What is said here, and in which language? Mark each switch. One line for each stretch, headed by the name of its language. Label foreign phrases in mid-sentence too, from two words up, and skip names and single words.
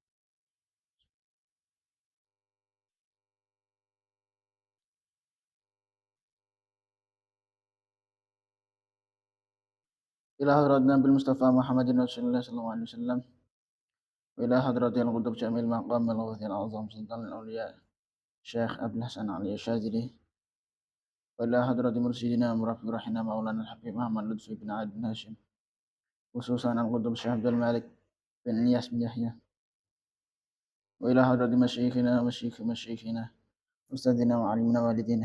Arabic: إلى حضرة النبي مصطفى محمد رسول الله صلى الله عليه وسلم. وإلى حضرة القطب شامل المقام الغوث الأعظم سلطان الأولياء شيخ عبد الحسن علي شاذلي. وإلى حضرة مرشدنا مرافق رحينا مولانا الحبيب محمد لطفي بن عدي بن هاشم. خصوصا القطب شيخ عبد الملك بن نياس بن يحيى. وإلى حضرة مشايخنا أستاذنا وعالمنا والدنا.